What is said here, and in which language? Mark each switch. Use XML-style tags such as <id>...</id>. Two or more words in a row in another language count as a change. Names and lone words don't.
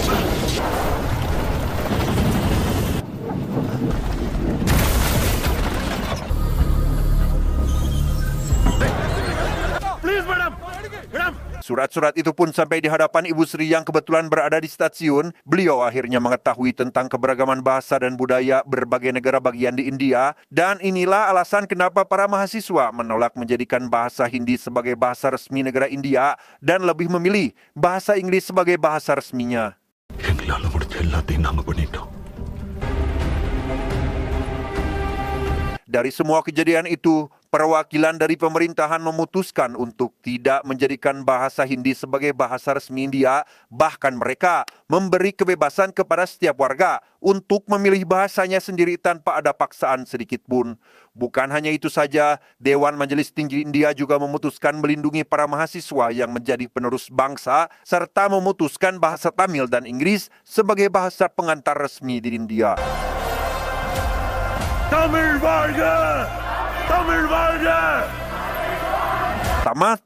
<en>Please, madam! Madam!</en> <id>surat-surat itu pun sampai di hadapan Ibu Sri yang kebetulan berada di stasiun. Beliau akhirnya mengetahui tentang keberagaman bahasa dan budaya berbagai negara bagian di India. Dan inilah alasan kenapa para mahasiswa menolak menjadikan bahasa Hindi sebagai bahasa resmi negara India dan lebih memilih bahasa Inggris sebagai bahasa resminya.</id> <ta>எங்களால முடிஞ்ச எல்லாத்தையும் நாங்க பண்ணிட்டோம்.</ta> <id>Dari semua kejadian itu, perwakilan dari pemerintahan memutuskan untuk tidak menjadikan bahasa Hindi sebagai bahasa resmi India, bahkan mereka memberi kebebasan kepada setiap warga untuk memilih bahasanya sendiri tanpa ada paksaan sedikit pun. Bukan hanya itu saja, Dewan Majelis Tinggi India juga memutuskan melindungi para mahasiswa yang menjadi penerus bangsa, serta memutuskan bahasa Tamil dan Inggris sebagai bahasa pengantar resmi di India.</id> <ta>Tamil வாழ்க! Tamil வாழ்க!</ta> <id>Tamat.</id>